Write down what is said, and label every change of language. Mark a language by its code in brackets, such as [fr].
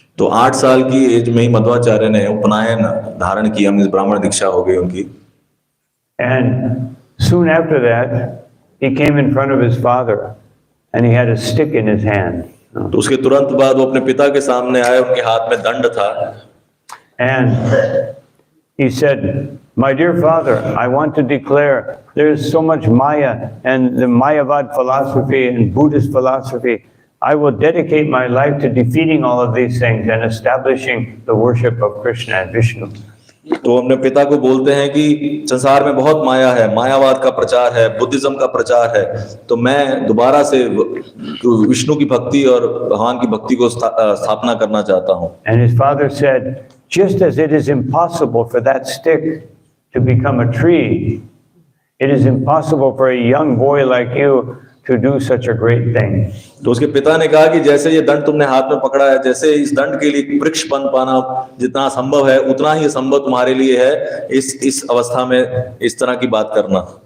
[hi] तो 8 साल की एज में ही मध्वाचार्य ने उपनयन धारण किया, मींस ब्राह्मण दीक्षा हो गई उनकी. [en] And soon after that, he came in front of his father and he had a stick in his hand. [hi] तो उसके तुरंत बाद वो अपने पिता के सामने आए, उनके हाथ में दंड था. [en] And he said, my dear father, I want to declare there is so much Maya and the Mayavad philosophy and Buddhist philosophy. I will dedicate my life to defeating all of these things and establishing the worship of Krishna and Vishnu. [hi] तो अपने पिता को बोलते हैं कि संसार में बहुत माया है, मायावाद का प्रचार है, बुद्धिज्म का प्रचार है, तो मैं दोबारा से विष्णु की भक्ति और भगवान की भक्ति को स्थापना करना चाहता हूँ. [en] And his father said, just as it is impossible for that stick to become a tree, it is impossible for a young boy like you to do such a great thing. [hi] तो उसके पिता ने कहा कि जैसे ये दंड तुमने हाथ में पकड़ा है, जैसे इस दंड के लिए वृक्ष बन पाना जितना संभव है उतना ही संभव तुम्हारे लिए है इस अवस्था में इस तरह की बात करना.